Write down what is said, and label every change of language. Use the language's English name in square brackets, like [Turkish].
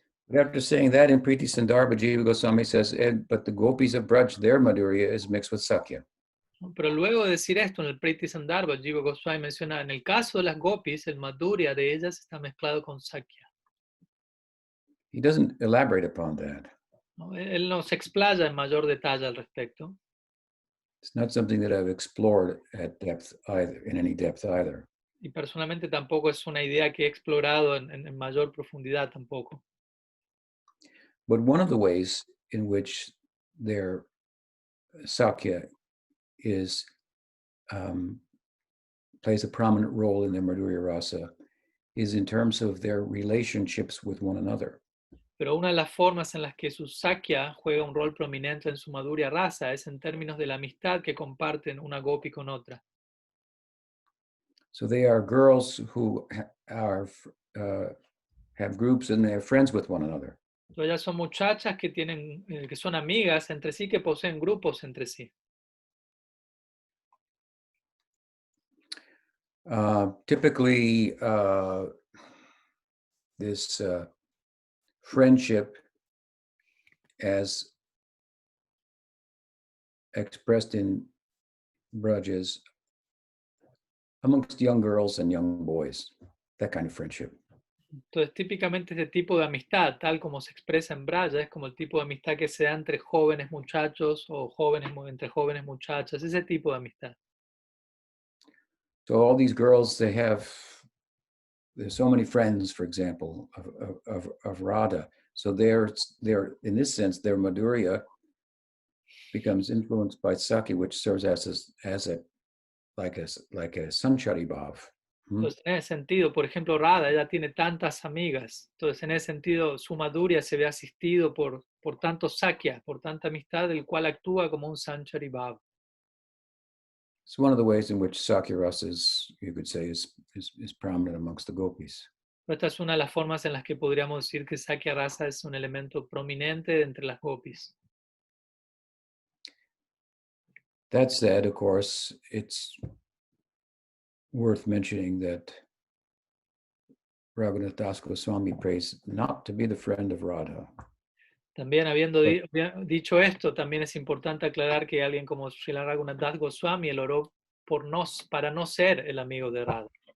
[English] But after saying that, in Priti Sandarbha, Jiva Goswami says, but the gopis of Braj, their Madhurya is mixed with sakhya. [Spanish] Pero luego de decir esto en el Priti Sandarbha, Jiva Goswami menciona, en el caso de las gopis, el madhurya de ellas está mezclado con sakhya. [English] He doesn't elaborate upon that. [Spanish] ¿No? Él no se explaya en mayor detalle al respecto. [English] It's not something that I've explored at depth either, in any depth either. [Spanish] Y personalmente tampoco es una idea que he explorado en mayor profundidad tampoco. [English] But one of the ways in which their sakhya is plays a prominent role in their Madhurya rasa is in terms of their relationships with one another. [Spanish] Pero una de las formas en las que su sakhya juega un rol prominente en su madhurya rasa es en términos de la amistad que comparten una gopi con otra. [English] So they are girls who are have groups and they're friends with one another. [Spanish] Entonces, ellas son muchachas que que son amigas entre sí, que poseen grupos entre sí. [English] Typically, this friendship, as expressed in Brajas, amongst young girls and young boys, that kind of friendship. [Spanish] Entonces, típicamente este tipo de amistad, tal como se expresa en Braya, es como el tipo de amistad que se da entre jóvenes muchachos o entre jóvenes muchachas, ese tipo de amistad. [English] So all these girls, there's so many friends, for example, of Radha. So they're in this sense, their Madhurya becomes influenced by Sakhya, which serves as a sanchari bhav. [Spanish] Entonces, en ese sentido, por ejemplo, Radha, ella tiene tantas amigas. Entonces, en ese sentido, su madhurya se ve asistido por tanto sakhya, por tanta amistad, el cual actúa como un sanchari bhav. [English] It's one of the ways in which Sakhya rasa you could say, is prominent amongst the gopis. [Spanish] Esta es una de las formas en las que podríamos decir que sakhya rasa es un elemento prominente entre las gopis. [English] That said, of course, it's worth mentioning that Raghunath Das Goswami prays not to be the friend of Radha. [Spanish] También habiendo dicho esto, también es importante aclarar que alguien como Srila Raghunath Das Goswami, él oró para no ser el amigo de Radha.